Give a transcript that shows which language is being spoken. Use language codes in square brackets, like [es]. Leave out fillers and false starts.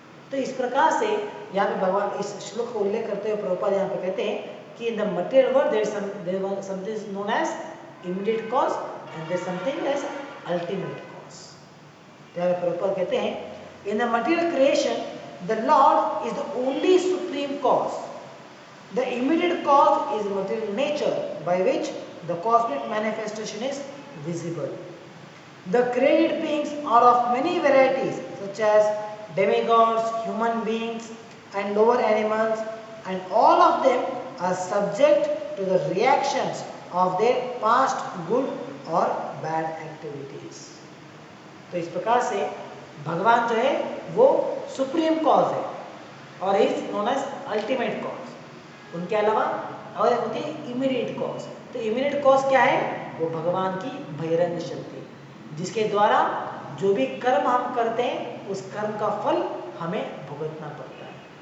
[hi] तो इस प्रकार से यहाँ पे भगवान इस श्लोक का उल्लेख करते हुए प्रभुपाद यहाँ पे कहते हैं कि [en] In the material world there is something known as immediate cause and there something as ultimate cause. [hi] यहाँ पे प्रभुपाद कहते हैं [en] In the material creation the Lord is the only supreme cause, the immediate cause is material nature by which the cosmic manifestation is visible. The created beings are of many varieties such as demigods, human beings and lower animals, and all of them are subject to the reactions of their past good or bad activities। [hi] तो इस प्रकार से भगवान जो है वो supreme cause है और [en] Is known as ultimate cause. [hi] उनके अलावा और होती है इमीडिएट कॉज। तो इमीडिएट कॉज क्या है? वो भगवान की बहिरंग शक्ति, जिसके द्वारा जो भी कर्म हम करते हैं उस कर्म का फल हमें भुगतना पड़ता है।